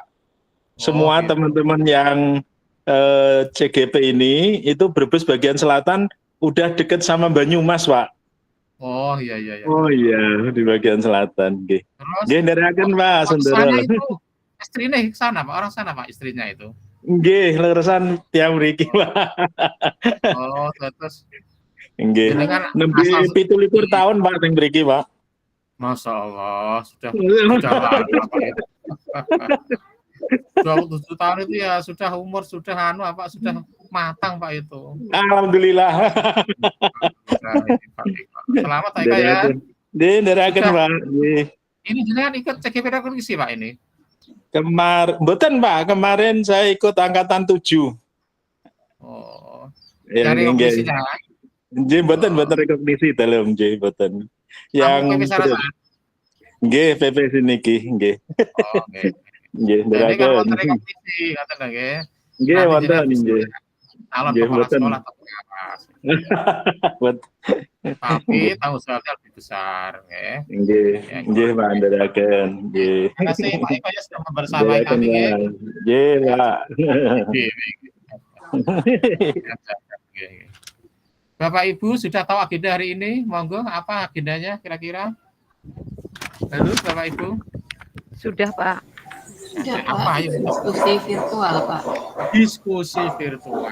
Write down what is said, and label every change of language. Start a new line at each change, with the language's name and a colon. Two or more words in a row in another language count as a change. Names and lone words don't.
Indonesian: Semua teman-teman yang CGP ini itu Brebes bagian selatan. Udah deket sama Banyumas, Pak. Oh iya. Oh iya, di bagian selatan. Terus, nderaken Pak, Sendoro. Istrinya sana Pak, orang sana Pak, istrinya itu.
Javanese: Nggih, leresan tiang mriki, Pak.
Indonesian: Oh, terus
Javanese: Nggih. jenengan Nembe
Indonesian: asal
Javanese: 17 tahun, Pak, teng mriki, Pak.
Arabic: Masya Allah,
Indonesian: sudah lama Pak itu. 27 tahun itu ya sudah umur, sudah sudah matang Pak itu. Alhamdulillah. Selamat Pak Eka ya.
Javanese: Nggih, nderaken,
Indonesian: Sudah.
Javanese: Pak. Nggih.
Indonesian: Ini jenengan ikut CGP Rekonstruksi Pak ini?
Javanese: Mboten, Pak.
Indonesian: Kemarin saya ikut angkatan 7. Oh, Ya, dari
Javanese: nggih.
Indonesian: komisinya.
Javanese: Nggih, mboten rekognisi dalem nggih, mboten.
Indonesian: Yang PP Sarasan.
Javanese: Nggih, PP siniki, nggih. Oh, nggih. Nggih,
Indonesian: Jadi kan
Javanese: nderaken. wonten rekomendasi ngoten lho nggih. Nggih,
Indonesian: Nanti
Javanese: wonten
Indonesian: jenengan bisa
Javanese: nggih.
Indonesian: calon
Javanese: Nggih,
Indonesian: kepala
Javanese: mboten.
Indonesian: sekolah atau pengawas. Tapi tanggung jawabnya lebih besar nggih.
Javanese: Nggih, nggih, Pak, nderaken. Nggih.
Indonesian: Terima kasih Pak Eko ya sudah membersamai
Javanese: Nderaken,
Indonesian: kami
Javanese: nggih. Pak. Nggih, Pak. Nggih.
Indonesian: Bapak Ibu sudah tahu agenda hari ini? Monggo, apa agendanya kira-kira? Halo Bapak Ibu. Sudah, Pak. Sudah, Apa Pak. ayo? Diskusi virtual, Pak. Diskusi virtual.